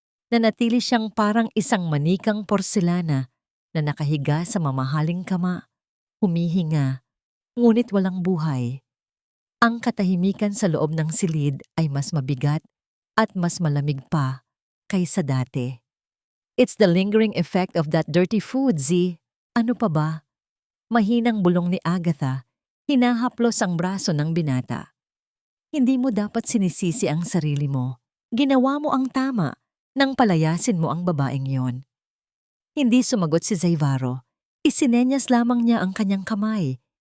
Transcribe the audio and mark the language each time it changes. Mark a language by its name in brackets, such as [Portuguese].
[Filipino] Nanatili siyang parang isang manikang porselana na nakahiga sa mamahaling kama, humihinga, ngunit walang buhay. Ang katahimikan sa loob ng silid ay mas mabigat at mas malamig pa kaysa dati. [English] It's the lingering effect of that dirty food, Z. [Filipino] Ano pa ba? Mahinang bulong ni Agatha, hinahaplos ang braso ng binata. Hindi mo dapat sinisisi ang sarili mo. Ginawa mo ang tama nang palayasin mo ang babaeng yon. Hindi sumagot si Zivaro. Isinenyas lamang niya ang kanyang kamay.